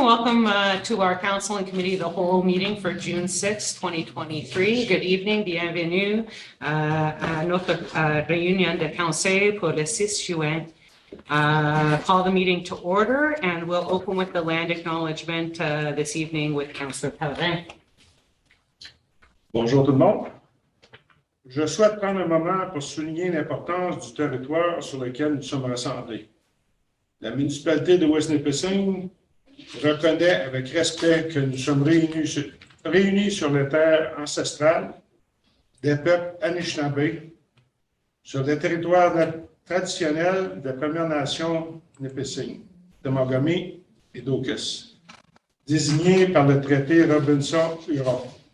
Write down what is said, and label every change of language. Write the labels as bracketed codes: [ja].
[en] Welcome to our Council and Committee of the Whole meeting for June 6, 2023. Good evening. [fr] Bienvenue à notre réunion de conseil pour le 6 juin. [en] Call the meeting to order, and we'll open with the land acknowledgement this evening with Councillor Pellerin. [fr] Bonjour tout le monde. Je souhaite prendre un moment pour souligner l'importance du territoire sur lequel nous sommes rassemblés. La municipalité de West-Nipissing reconnaît avec respect que nous sommes réunis sur les terres ancestrales des peuples Anishinaabe, sur les territoires traditionnels des Premières Nations Nipissing, de Mogami et d'Okus, désignés par le traité Robinson-Huron.